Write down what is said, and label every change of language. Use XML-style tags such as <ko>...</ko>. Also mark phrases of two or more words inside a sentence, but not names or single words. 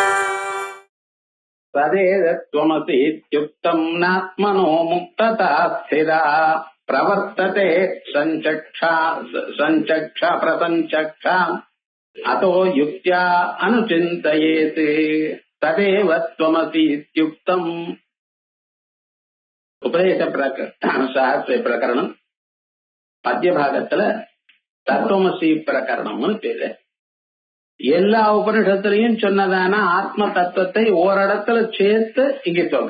<sa>तदेतत्त्वमसि इत्युक्तं नात्मनो मुक्तता स्थिरा प्रवर्तते संचक्षा प्रसंचक्षा अतो युक्त्या अनुचिन्तयेत् तदेव त्वमसि इत्युक्तम्</sa> <ta>உபதேச சாஸ்திர பிரகரணம் மத்திய பாகத்துல தத்துவமசி பிரகரணம்னு பேரு. எல்லா உபனிஷத்துலயும் சொன்னதான ஆத்ம தத்துவத்தை ஓரிடத்துல சேர்த்து இங்க சொல்ற.</ta>